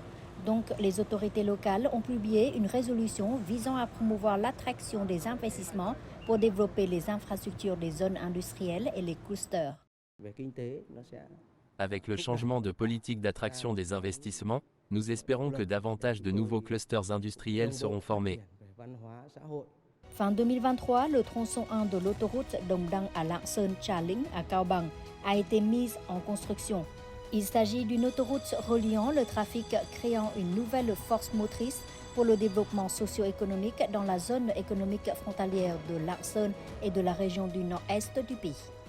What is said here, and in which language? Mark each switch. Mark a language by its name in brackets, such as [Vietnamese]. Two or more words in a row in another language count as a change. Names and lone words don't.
[French] Donc, les autorités locales ont publié une résolution visant à promouvoir l'attraction des investissements pour développer les infrastructures des zones industrielles et les clusters. Avec le changement de politique d'attraction des investissements, nous espérons que davantage de nouveaux clusters industriels seront formés. Fin 2023, le tronçon 1 de l'autoroute Đồng Đăng à Lạng Sơn Trà Linh à Cao Bằng a été mise en construction. Il s'agit d'une autoroute reliant le trafic créant une nouvelle force motrice pour le développement socio-économique dans la zone économique frontalière de Lạng et de la région du nord-est du pays.